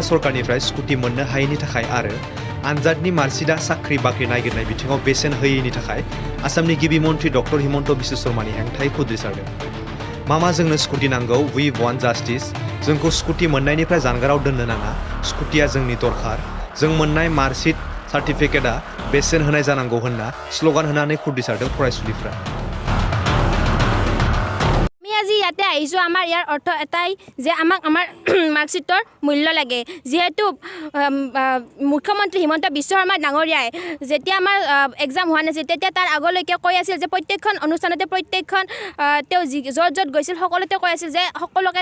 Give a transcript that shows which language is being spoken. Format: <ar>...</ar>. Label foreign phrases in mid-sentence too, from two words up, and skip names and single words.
<brx>सरकारनिफ्राय स्कुटि मोननो हायैनि थाखाय आरो आनजादनि मार्कशीटआ साख्रि बाख्रि नागिरनाय बिथिङाव बेसेन होयैनि थाखाय आसामनि गिबि मन्त्रि डक्टर हिमन्त बिश्व शर्मानि हेंथायै खुद्रिसारदों मामा जोंनो स्कुटि नांगौ</brx> <en>we want justice</en> <brx>जोंखौ स्कुटि मोननायनिफ्राय जानगाराव दोननो नाङा स्कुटिया जोंनि दरखार जों मोननाय मार्कशीट सार्टिफिकेटआ बेसेन होनाय जानांगौ होनना स्लोगान होनानै खुद्रिसारदों फरायसुलिफ्रा</brx> <as>আজি ইয়াতে আহিছোঁ আমাৰ ইয়াৰ অৰ্থ এটাই যে আমাক আমাৰ মাৰ্কশ্বিটৰ মূল্য লাগে যেহেতু মুখ্যমন্ত্ৰী হিমন্ত বিশ্ব শৰ্মা ডাঙৰীয়াই যেতিয়া আমাৰ এক্সাম হোৱা নাছিল তেতিয়া তাৰ আগলৈকে কৈ আছিল যে প্ৰত্যেকখন অনুষ্ঠানতে প্ৰত্যেকখন তেওঁ য'ত য'ত গৈছিল সকলোতে কৈ আছিল যে সকলোকে</as>